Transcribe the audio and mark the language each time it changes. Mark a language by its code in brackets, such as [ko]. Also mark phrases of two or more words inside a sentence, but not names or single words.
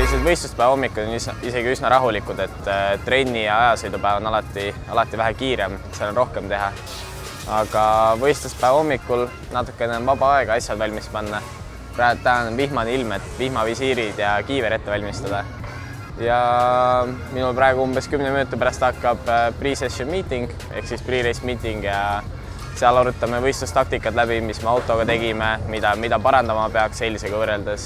[et] võistluspäeva hommikul on isegi üsna rahulikud, et trenni ja ajasõidupäev on alati vähe kiirem, seal on rohkem teha. Aga võistluspäeva hommikul natukene on vaba aega asjad valmis panna. Praegu täna on vihmane ilm, et vihmavisiirid ja kiiver ette valmistada. Ja minul praegu umbes 10 minuti pärast hakkab [en] pre-session meeting [et] ehk siis [en] pre-race meeting [et] ja seal arutame võistlustaktikad läbi, mis me autoga tegime, mida parandama peaks eilisega võrreldes.